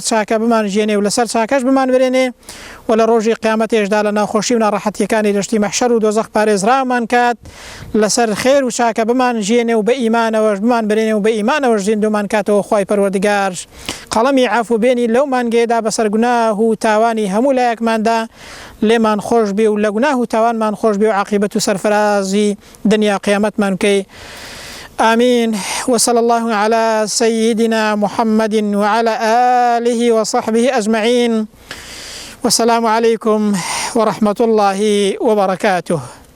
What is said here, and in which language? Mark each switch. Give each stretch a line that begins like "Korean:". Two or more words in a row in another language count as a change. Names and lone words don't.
Central Kurdish: چاکە بمانژێنێ و لەسەر چاکەش بمان برێنێ و لە ڕۆژی قیامەتێشدا لە ناوخۆشی و ناڕەحەتیەکانی دەشتی مەحشەر و دۆزەخ پارێزرامان کات لەسەر خێر و چاکە بمان ژێنێ و بە ئیمانەوەش بمان برێنێ و بە ئیمانەوەش زیندومان کاتەوە خوای پەروەردگار قەڵەمی عەفوبێنی لەو مانگەیەدا بەسەر گوناه و تاوانی هەموو لایەکماندا لێمان خۆش بێ و لە گوناه و تاوانمان خۆش بێ و عاقبەت و سەرفرازی دنیا قیامەتمان بکەی.
Arabic: آمين. وصلى الله على سيدنا محمد وعلى آله وصحبه أجمعين والسلام عليكم ورحمة الله وبركاته.